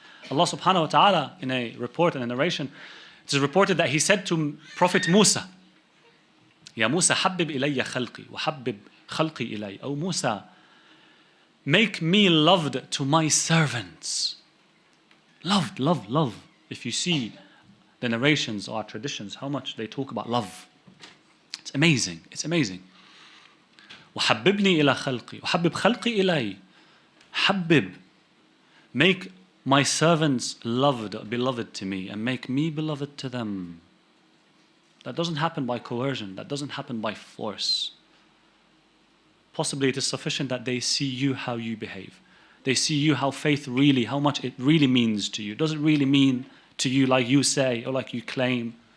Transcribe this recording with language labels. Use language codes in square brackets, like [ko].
[en] Allah subhanahu wa ta'ala, in a report and a narration, it is reported that he said to Prophet Musa, [ar] Ya Musa, habbib ilayya khalqi, wa habbib khalqi ilay. [en] O Musa, make me loved to my servants. Loved, love, love. If you see the narrations or our traditions, how much they talk about love. It's amazing. It's amazing. [ar] وحببني إلى خلقي وحبب خلقي إلي. حبب. [en] Make my servants loved, beloved to me, and make me beloved to them. That doesn't happen by coercion. That doesn't happen by force. Possibly it is sufficient that they see you how you behave. They see you how faith really, how much it really means to you. Does it really mean to you like you say or like you claim?